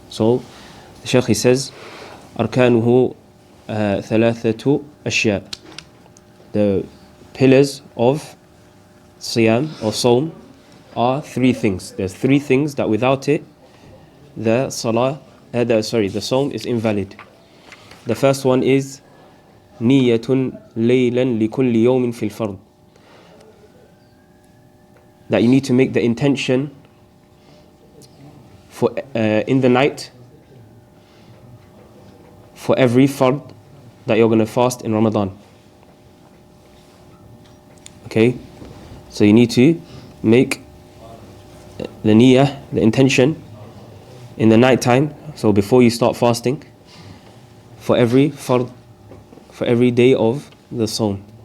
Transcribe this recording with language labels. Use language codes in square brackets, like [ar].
[en] So, the Shaykh, he says, [ar] أركانه ثلاثة أشياء. [en] The pillars of Siyam or Sawm are 3 things. There's 3 things that without it, the Sawm is invalid. The first one is [ar] نية ليلا لكل يوم في الفرض. [en] That you need to make the intention for in the night for every fard that you're going to fast in Ramadan. Okay, so you need to make the niyyah, the intention, in the night time, so before you start fasting, for every fard, for every day of the Sawm.